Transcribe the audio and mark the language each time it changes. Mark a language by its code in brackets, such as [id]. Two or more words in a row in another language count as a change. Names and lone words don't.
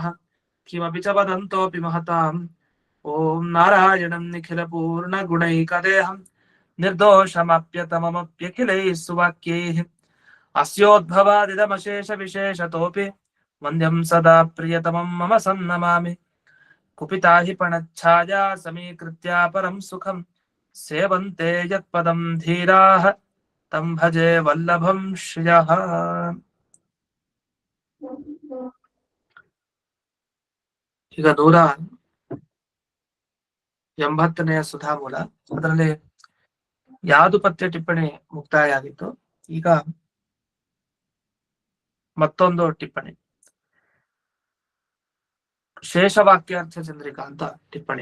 [sa] किमपि च वदन्तोऽपि महताम् ॐ नारायणं निखिलपूर्ण गुणैकदेहं निर्दोषमप्यतममप्यखिलैः सुवाक्यैः अस्योद्भवादिदमशेष विशेषतोऽपि वन्द्यं सदा प्रियतमं मम सन्नमामि कुपिता हि पणच्छाया समीकृत्या परं सुखं सेवन्ते यत्पदं धीराः तं भजे वल्लभं श्रियः. [kn] ಈಗ 180ನೇ ಸುಧಾಮೂಲ, ಅದರಲ್ಲಿ ಯಾದುಪತ್ಯ ಟಿಪ್ಪಣಿ ಮುಕ್ತಾಯ ಆಗಿತ್ತು. ಈಗ ಮತ್ತೊಂದು ಟಿಪ್ಪಣಿ, ಶೇಷವಾಕ್ಯಾರ್ಥ ಚಂದ್ರಿಕಾ ಅಂತ ಟಿಪ್ಪಣಿ.